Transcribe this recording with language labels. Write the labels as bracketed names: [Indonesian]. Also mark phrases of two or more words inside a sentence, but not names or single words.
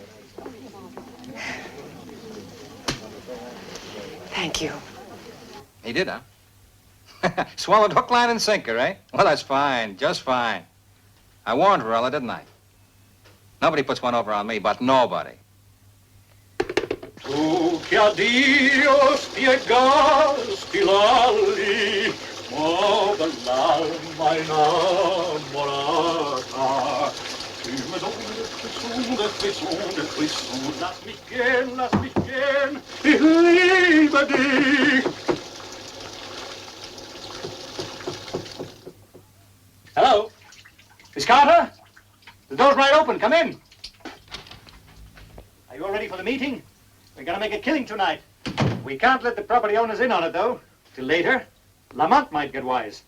[English] Thank you. He did, huh? Swallowed hook, line, and sinker, eh? Well, that's fine, just fine. I warned Varela, didn't I? Nobody puts one over on me, but nobody. [Italian] Tu che a Dio spiegaste l'ali, ma dall'alma innamorata. [French] Tu me donne [German] lass mich gehen, ich liebe dich. [English] Hello? Miss Carter? The door's right open. Come in. Are you all ready for the meeting? We're going to make a killing tonight. We can't let the property owners in on it, though. Till later, Lamont might get wise.